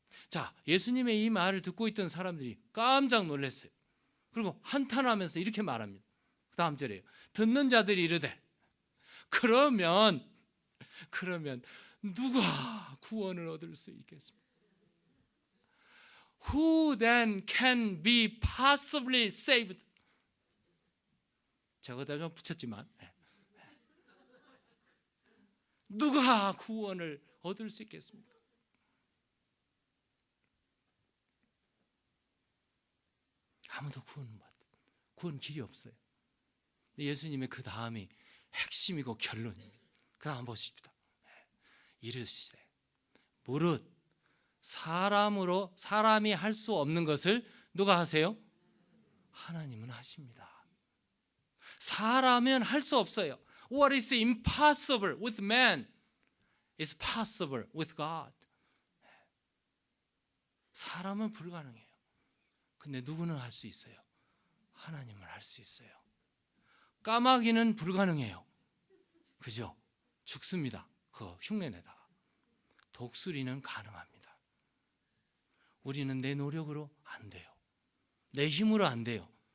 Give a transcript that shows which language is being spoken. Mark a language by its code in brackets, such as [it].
[ko] 자, 예수님의 이 말을 듣고 있던 사람들이 깜짝 놀랐어요. 그리고 한탄하면서 이렇게 말합니다. 그 다음 절이에요. 듣는 자들이 이르되 그러면 누가 구원을 얻을 수 있겠습니까? [en] Who then can be possibly saved? [ko] 제가 다 좀 붙였지만 누가 구원을 얻을 수 있겠습니까? 아무도 구원 길이 없어요. 예수님의 그 다음이 핵심이고 결론입니다. 그 다음 보십시다. 이르시되 무릇 사람이 할 수 없는 것을 누가 하세요? 하나님은 하십니다. 사람은 할 수 없어요. [en] What is impossible with man is possible with God. [ko] 사람은 불가능해요. 근데 누구는 할 수 있어요? 하나님은 할 수 있어요. 까마귀는 불가능해요. 그죠? 죽습니다. 그 흉내내다가. 독수리는 가능합니다. 우리는 내 노력으로 안 돼요. 내 힘으로 안 돼요.